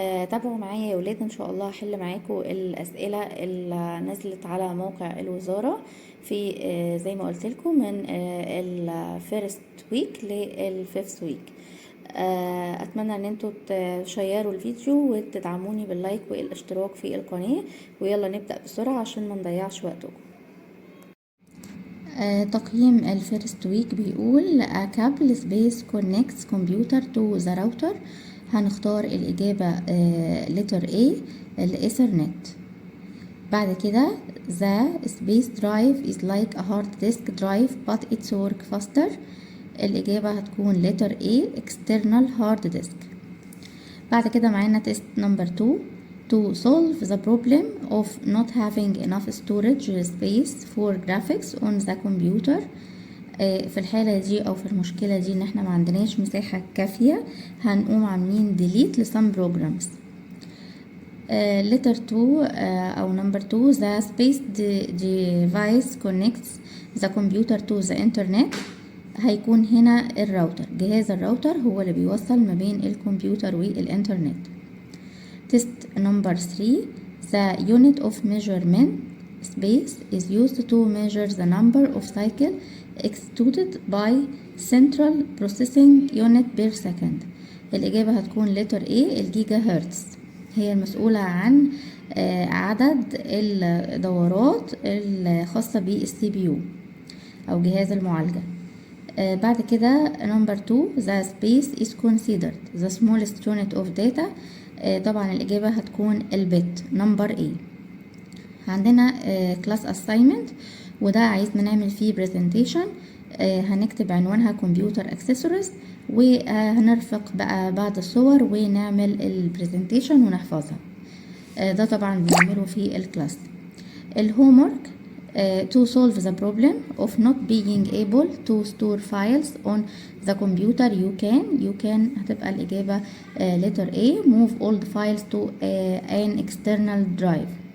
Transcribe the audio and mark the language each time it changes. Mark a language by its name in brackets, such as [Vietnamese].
[Arabic] تابعوا معايا يا ولاد، إن شاء الله هحل معاكم الأسئلة اللي نزلت على موقع الوزارة في زي ما قلت لكم من الفيرست ويك للفيفث ويك. اتمنى ان انتوا تشيروا الفيديو وتدعموني باللايك والاشتراك في القناة، ويلا نبدأ بسرعة عشان ما نضيعش وقتكم. تقييم الفيرست ويك بيقول [English] a cable space connects computer to the router. [Arabic] هنختار الإجابة letter A الإيثرنت. [English] بعد كده the space drive is like a hard disk drive but it's work faster. الإجابة هتكون letter A external hard disk. بعد كده معانا test number 2 to solve the problem of not having enough storage space for graphics on the computer. [Arabic] في الحالة دي أو في المشكلة دي إن احنا ما عندناش مساحة كافية، هنقوم عاملين delete ل some programs. [English] letter 2 أو number 2 the space device connects the computer to the internet. [Arabic] هيكون هنا الراوتر، جهاز الراوتر هو اللي بيوصل ما بين الكمبيوتر والإنترنت. [English] Test number 3 the unit of measurement space is used to measure the number of cycles executed by central processing unit per second. [Arabic] الإجابة هتكون letter A الجيجا هرتز، هي المسؤولة عن عدد الدورات الخاصة بالسي بي يو أو جهاز المعالجة. [English] بعد كده number 2 the space is considered the smallest unit of data. [Arabic] طبعا الإجابة هتكون البت number A. عندنا class assignment وده عايزنا نعمل فيه presentation. هنكتب عنوانها computer accessories وهنرفق بقى بعض الصور ونعمل البرزنتيشن ونحفظها. ده طبعا بنعمله في الكلاس. [English] الهومورك to solve the problem of not being able to store files on the computer you can [Arabic] هتبقى الإجابة [English] letter A move all the files to an external drive.